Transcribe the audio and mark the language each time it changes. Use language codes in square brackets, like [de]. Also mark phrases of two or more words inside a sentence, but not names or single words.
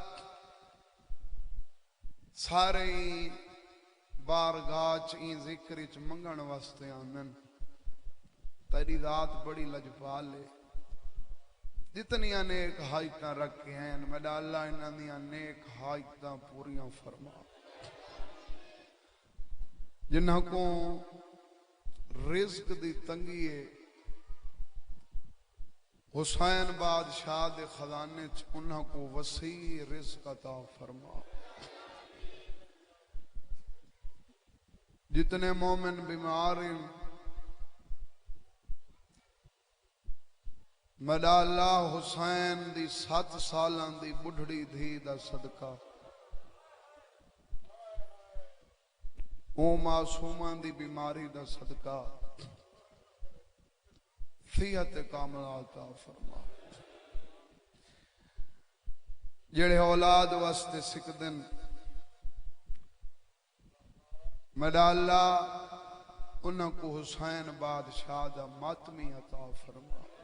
[pa] سارے بارگاہ چین ذکر چ منگن واسطے آمن تیری ذات بڑی لجپال ہے جتنیاں نیک حاجتاں رکھے ہیں میرا اللہ انہاں دیاں نیک حاجتاں پوریاں فرما جنہاں کو رزق دی تنگی ہے حسین بادشاہ دے خزانے چ انہاں کو وسیع رزق عطا فرما جتنے مومن بیمار ہیں میرا اللہ حسین دی 7 سالاں دی بڑھڑی دھی دا صدقہ او معصومان دی بیماری دا صدقہ صحت کاملہ عطا فرما جڑے اولاد واسطے سکدن میرا اللہ انہاں کو حسین بادشاہ دا ماتمی عطا فرما